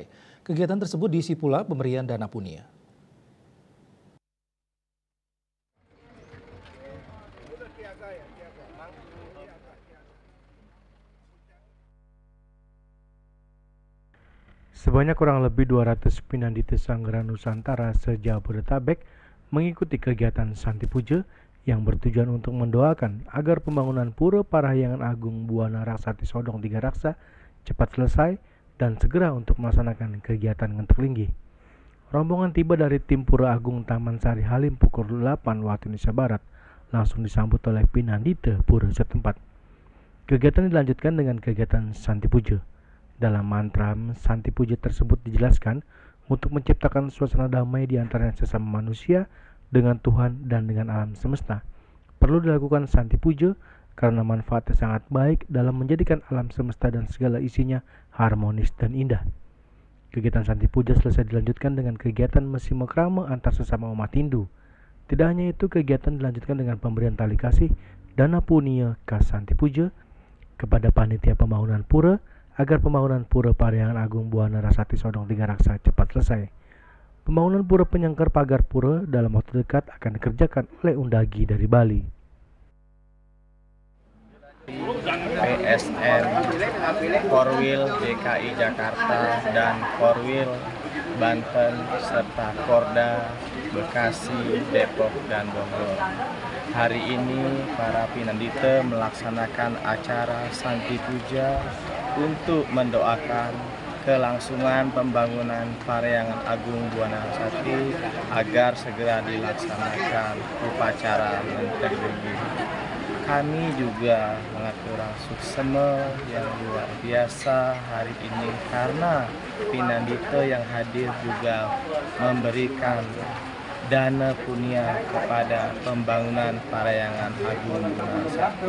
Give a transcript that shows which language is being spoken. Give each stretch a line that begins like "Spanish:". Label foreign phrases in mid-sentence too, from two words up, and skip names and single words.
Indonesian: Kegiatan tersebut diisi pula pemberian dana punia. Sebanyak kurang lebih 200 Pinandita Sanggraha Nusantara se-Jabodetabek mengikuti kegiatan Santi Puja yang bertujuan untuk mendoakan agar pembangunan Pura Parahyangan Agung Buana Raksati Sodong Tiga Raksa cepat selesai dan segera untuk melaksanakan kegiatan
Balinese: ngentek linggih.
Indonesian: Rombongan tiba dari tim Pura Agung Taman Sari Halim pukul 8 waktu Indonesia Barat, langsung disambut oleh Pinandita Pura setempat. Kegiatan dilanjutkan dengan kegiatan Santi Puja. Dalam mantra Santi Puja tersebut dijelaskan untuk menciptakan suasana damai di antara sesama manusia dengan Tuhan dan dengan alam semesta. Perlu dilakukan Santi Puja karena manfaatnya sangat baik dalam menjadikan alam semesta dan segala isinya harmonis dan indah. Kegiatan Santi Puja selesai dilanjutkan dengan kegiatan
Balinese: mesi mekrama
Indonesian: antar sesama umat Hindu. Tidak hanya itu, kegiatan dilanjutkan dengan pemberian tali kasih dana punia khas Santi Puja kepada panitia pembangunan pura agar pembangunan Pura Parahyangan Agung Buana Raksati Sodong Tiga Raksa cepat selesai. Pembangunan pura penyangkar pagar pura dalam waktu dekat akan dikerjakan oleh Undagi dari Bali. PSN, Korwil DKI Jakarta, dan Korwil Banten, serta Porda Bekasi, Depok, dan Bogor. Hari ini para Pinandita melaksanakan acara Santi Puja untuk mendoakan kelangsungan pembangunan Parahyangan Agung Buana Raksati agar segera dilaksanakan upacara
Balinese: ngentek linggih.
Indonesian: Kami juga mengatur suksema yang luar biasa hari ini karena Pinandita yang hadir juga memberikan dana punia kepada pembangunan Parahyangan Agung Buana Raksati.